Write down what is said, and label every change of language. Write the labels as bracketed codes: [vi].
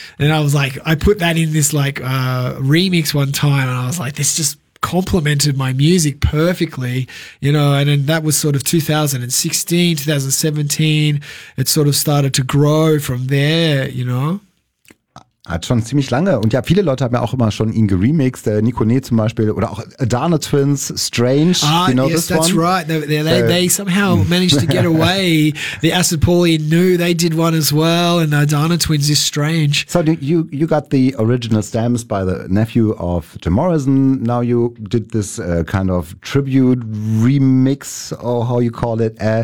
[en] And I was like, I put that in this like remix one time, and I was like, this just complemented my music perfectly, you know. And then that was sort of 2016, 2017. It sort of started to grow from there, you know. [de] Hat schon ziemlich lange. Und ja, viele Leute haben ja auch immer schon ihn geremixed. Nikone zum Beispiel oder auch Adana Twins, Strange. [en] You know, yes, that's one. Right. They somehow managed to get away. The Acid Paulie knew they did one as well. And Adana Twins is Strange. So you got the original stems by the nephew of Jim Morrison. Now you did this kind of tribute remix, or how you call it.